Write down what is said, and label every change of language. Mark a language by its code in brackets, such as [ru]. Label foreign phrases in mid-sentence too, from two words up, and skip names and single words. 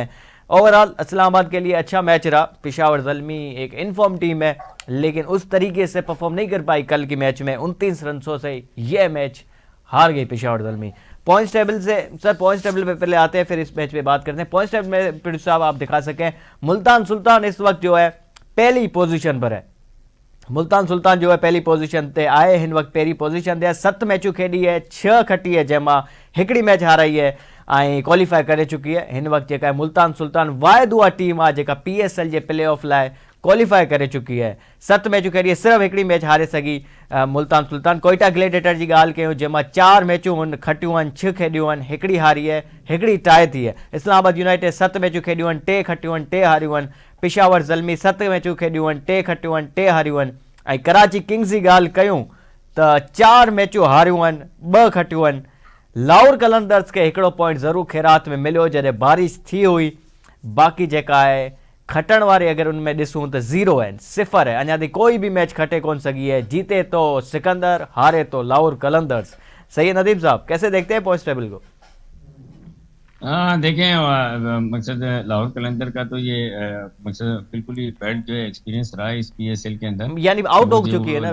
[ur] اوورآل اسلام آباد کے لیے اچھا میچ رہا۔ پشاور زلمی ایک [en] in-form team [ur] ہے لیکن اس طریقے سے پرفارم نہیں کر پائی کل کی میچ میں، 29 رنوں سے یہ میچ ہار گئی پشاور زلمی. [en] points table [ur] سے سر, [en] points table [ur] پہ پہلے آتے ہیں پھر اس میچ پہ بات کرتے ہیں. [en] points table [ur] میں پروڈیوسر صاحب آپ دکھا سکیں، ملتان سلطان اس وقت جو ہے پہلی پوزیشن پر ہے. ملتان سلطان جو ہے پہلی پوزیشن [sd] ते आए, हिन वक्त पहिरीं पोजीशन ते 7 मैचूं खेॾी है, 6 खटी है, जंहिंमां हिकिड़ी मैच हाराई है ऐं क्वालिफाई करे चुकी है। हिन वक्त जेका मुल्तान सुल्तान वाहिद उहा टीम आहे जेका PSL जे [en] play off [sd] लाइ क्वालिफाई करे चुकी है। 7 मैचूं खेॾी है, सिर्फ़ु हिकिड़ी मैच हारे सघी मुल्तान सुल्तान। कोयटा ग्लेडिएटर जी ॻाल्हि कयूं जंहिंमां 4 मैचूं खटियूं आहिनि, 6 खेॾियूं आहिनि, हिकिड़ी हारी है, हिकिड़ी टाई थी है। इस्लामाबाद यूनाइटेड 7 मैचूं खेॾियूं आहिनि, 3 खटियूं आहिनि, 3 हारियूं आहिनि। पेशावर ज़ल्मी 7 मैचूं खेॾियूं आहिनि, 3 खटियूं आहिनि, 3 हारियूं आहिनि। ऐं कराची किंग्स जी ॻाल्हि कयूं त 4 मैचूं हारियूं आहिनि, 2 खटियूं आहिनि। लाहौर कलंदर्स खे हिकिड़ो पॉइंट ज़रूरु खैरात में मिलियो जॾहिं बारिश थी हुई। बाक़ी जेका आहे खटण वारी अगरि उनमें ॾिसूं त 0 आहिनि, 0 आहे। अञा ताईं कोई बि मैच खटे कोन सघी है। [ur] جیتے تو سکندر، ہارے تو لاہور قلندرز۔ صحیح ہے ندیم صاحب، کیسے دیکھتے ہیں [en] points table [ur] کو? ہاں دیکھیں، مقصد لاہور قلندر کا تو یہ مقصد بالکل ہی بیڈ جو ہے ایکسپیرینس رہا ہے اس پی ایس ایل کے اندر. یعنی آؤٹ तो हो जो چکی ہے نا